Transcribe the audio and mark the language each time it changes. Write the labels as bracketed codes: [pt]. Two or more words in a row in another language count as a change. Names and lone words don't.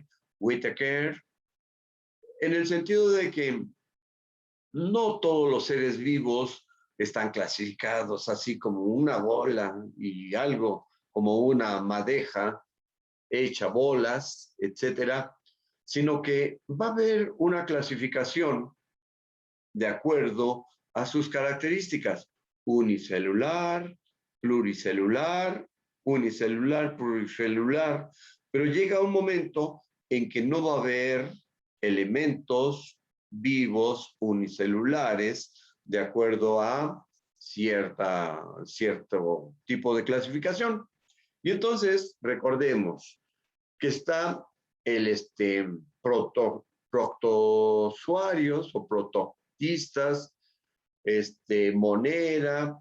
[es] Whittaker, en el sentido de que no todos los seres vivos están clasificados así como una bola y algo como una madeja hecha bolas, etcétera, sino que va a haber una clasificación de acuerdo a sus características: unicelular, pluricelular, unicelular, pluricelular, pero llega un momento en que no va a haber elementos vivos unicelulares de acuerdo a cierto tipo de clasificación. Y entonces recordemos que está el protozoarios o protistas, monera,